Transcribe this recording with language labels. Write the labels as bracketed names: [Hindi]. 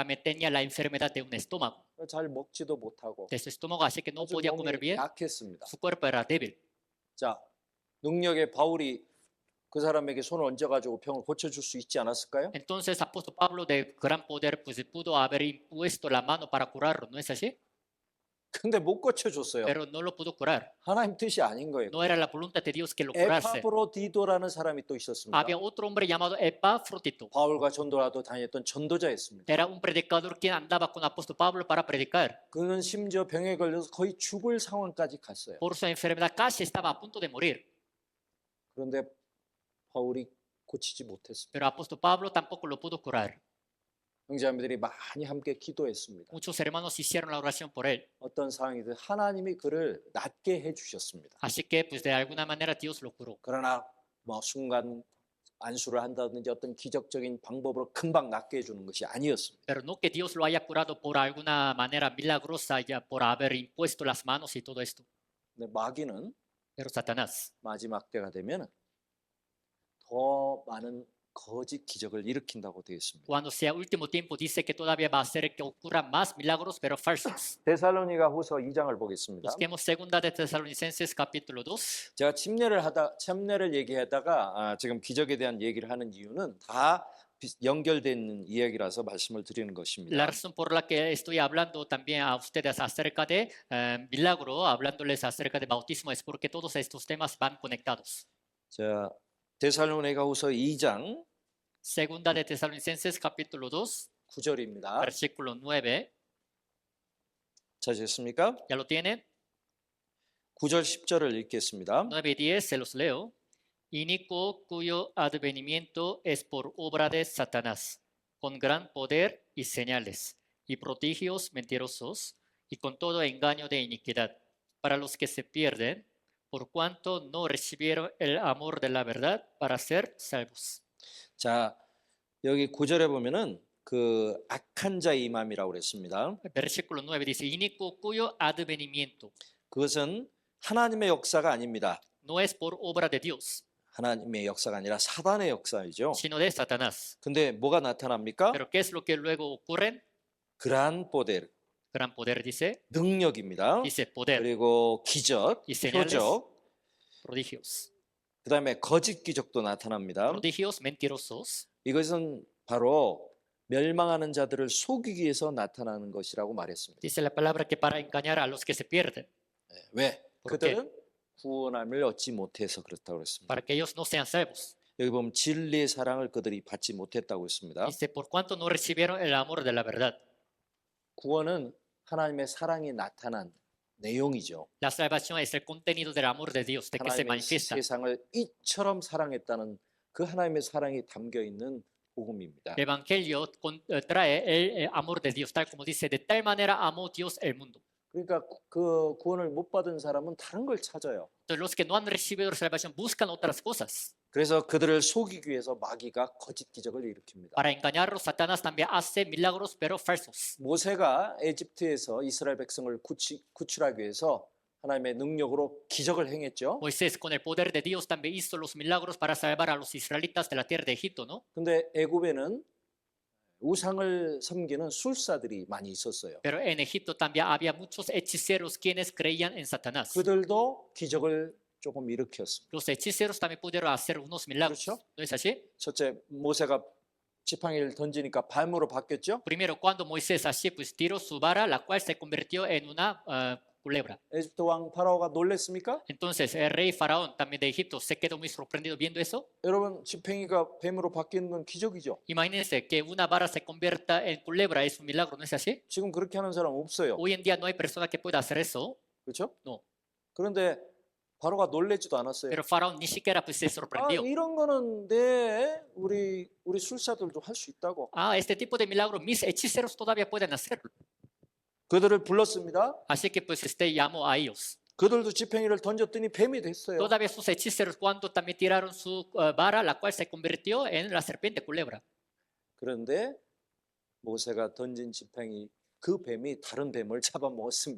[Spanish] también tenía la enfermedad de un estómago, [Korean] 잘 먹지도 못하고 [Spanish] de su estómago, así que no [Korean] 아주 [Spanish] podía comer [Korean] 몸이 [Spanish] bien, [Korean] 약했습니다. [Spanish] su cuerpo era débil. [Korean] 자, 능력의 바울이 그 사람에게 손을 얹어가지고 병을 고쳐줄 수 있지 않았을까요? [Spanish] Entonces apóstol Pablo de gran poder pues pudo haber impuesto la mano para curarlo, ¿no es así? [Korean] 근데 못 고쳐줬어요. [Spanish] Pero no lo pudo curar. [Korean] 하나님 뜻이 아닌 거예요. [Spanish] No era la voluntad de Dios que lo curase. [Korean] 에파브로디도라는 사람이 또 있었습니다. [Spanish] Había otro hombre llamado Epafrodito. [Korean] 바울과 전도라도 다녔던 전도자였습니다. [Spanish] Era un predicador que andaba con apóstol Pablo para predicar. [Korean] 그는 심지어 병에 걸려서 거의 죽을 상황까지 갔어요. [Spanish] Por su enfermedad casi estaba a punto de morir. [Korean] 그런데 바울이 고치지 못했습니다. [Spanish] Pero apóstol Pablo tampoco lo pudo curar. [Korean] 형제자매들이 많이 함께 기도했습니다. [Spanish] Muchos hermanos hicieron la oración por él. [Korean] 어떤 상황이든 하나님이 그를 낫게 해주셨습니다. [Spanish] Así que pues de alguna manera Dios lo curó. [Korean] 그러나 뭐 순간 안수를 한다든지 어떤 기적적인 방법으로 금방 낫게 해주는 것이 아니었습니다. [Spanish] Pero no que Dios lo haya curado por alguna manera milagrosa, ya por haber impuesto las manos y todo esto. [Korean] 근데 마귀는 [Spanish] Pero Satanás, [Korean] 마지막 때가 되면 더 많은 거짓 기적을 일으킨다고 되어 있습니다. [Spanish] cuando sea último tiempo, dice que todavía va a hacer que ocurran más milagros, pero falsos. [Korean] 데살로니가 후서 2장을 보겠습니다. [Spanish] Busquemos segunda de Tesalonicenses capítulo 2. [Korean] 제가 침례를 얘기하다가 지금 기적에 대한 얘기를 하는 이유는 다 연결된 이야기라서 말씀을 드리는 [Spanish] La [Korean] 것입니다. [Spanish] razón por la que estoy hablando también a ustedes acerca de milagro, hablándoles acerca de bautismo, es porque todos estos temas van conectados. [Korean] 자, 데살로니가 후서 2장 [Spanish] Segunda de Tesalonicenses capítulo 2, [Korean] 9절입니다. [Spanish] versículo 9. [Korean] 찾으셨습니까? [Spanish] ¿Ya lo tienen? [Korean] 9절 10절을 읽겠습니다. [Spanish] 9 y 10 se los leo. Inicuo cuyo advenimiento es por obra de Satanás, con gran poder y señales, y prodigios mentirosos, y con todo engaño de iniquidad, para los que se pierden, por cuanto no recibieron el amor de la verdad para ser salvos. [Korean] 자, 여기 9절에 보면은 그 악한 자의 임함이라고 그랬습니다. [Spanish] Versículo 9 dice, inicuo cuyo advenimiento [Korean] 그것은 하나님의 역사가 아닙니다. [Spanish] no es por obra de Dios, [Korean] 하나님의 역사가 아니라 사단의 역사이죠. [Spanish] sino de Satanás. [Korean] 근데 뭐가 나타납니까? [Spanish] Pero ¿qué es lo que luego ocurre? 그란 poder, Gran poder dice, [Korean] 능력입니다. [Spanish] dice poder [Korean] 그리고 기적, [Spanish] y señales, [Korean] 표적, [Spanish] prodigios. [Korean] 그다음에 거짓 기적도 나타납니다. [Spanish] Prodigios mentirosos. [Korean] 이것은 바로 멸망하는 자들을 속이기 위해서 나타나는 것이라고 말했습니다. [Spanish] Dice la palabra que para engañar a los que se pierden, [Korean] 왜? [Spanish] ¿Por qué? [Korean] 그들은 구원함을 얻지 못해서 그렇다고 그랬습니다. [Spanish] para que ellos no sean salvos. [Korean] 여기 보면 진리의 사랑을 그들이 받지 못했다고 했습니다. [Spanish] Dice, por cuanto no recibieron el amor de la verdad. [Korean] 구원은 하나님의 사랑이 나타난 내용이죠. [Spanish] La salvación es el contenido del amor de Dios, de que se [Korean] 하나님의 [Spanish] manifiesta. [Korean] 세상을 이처럼 사랑했다는 그 하나님의 사랑이 담겨 있는 복음입니다. [Spanish] El Evangelio trae el amor de Dios, tal como dice, de tal manera amó Dios el mundo. [Korean] 그러니까 그 구원을 못 받은 사람은 다른 걸 찾아요. [Spanish] Entonces los que no han recibido la salvación buscan otras cosas. [Korean] 그래서 그들을 속이기 위해서 마귀가 거짓 기적을 일으킵니다. [Spanish] Para engañarlos, Satanás también hace milagros, pero falsos. [Korean] 모세가 에집트에서 이스라엘 백성을 구출하기 위해서 하나님의 능력으로 기적을 행했죠. [Spanish] Moisés, con el poder de Dios, también hizo los milagros para salvar a los israelitas de la tierra de Egipto, ¿no? [Korean] 근데 애굽에는 우상을 섬기는 술사들이 많이 있었어요. [Spanish] Pero en Egipto también había muchos hechiceros quienes creían en Satanás. [Korean] 그들도 기적을 조금 일으켰습니다. [Spanish] Los hechiceros también pudieron hacer unos milagros. [Korean] 그렇죠? [Spanish] ¿No es así? [Korean] 첫째, 모세가 지팡이를 던지니까 뱀으로 바뀌었죠. [Spanish] Primero, cuando Moisés así pues tiró su vara, la cual se convirtió en una culebra. [Korean] 에집트 왕 파라오가 놀랬습니까? [Spanish] Entonces, el rey faraón también de Egipto se quedó muy sorprendido viendo eso. [Korean] 여러분, 지팡이가 뱀으로 바뀌는 건 기적이죠. [Spanish] Imagínense que una vara se convierta en culebra, es un milagro, ¿no es así? [Korean] 지금 그렇게 하는 사람 없어요. [Spanish] Hoy en día no hay persona que pueda hacer eso, [Korean] 그렇죠? [Spanish] No. [Korean] 그런데 바로가 놀래지도 않았어요. [Spanish] pero faraón ni siquiera pues se [Korean] 아, [Spanish] sorprendió. [Korean] 이런 거는 우리 술사들도 할 수 있다고. [Spanish] Ah, este tipo de milagro mis hechiceros todavía pueden hacerlo. [Korean] 그들을 불렀습니다. [Spanish] Así que pues llamó a ellos. [Korean] 그들도 지팡이를 던졌더니 뱀이 됐어요. [Spanish] Todavía sus hechiceros cuando también tiraron su vara, la cual se convirtió en la serpiente culebra. [Korean] 그런데 모세가 던진 지팡이 그 뱀이 다른 뱀을 잡아먹었습니다.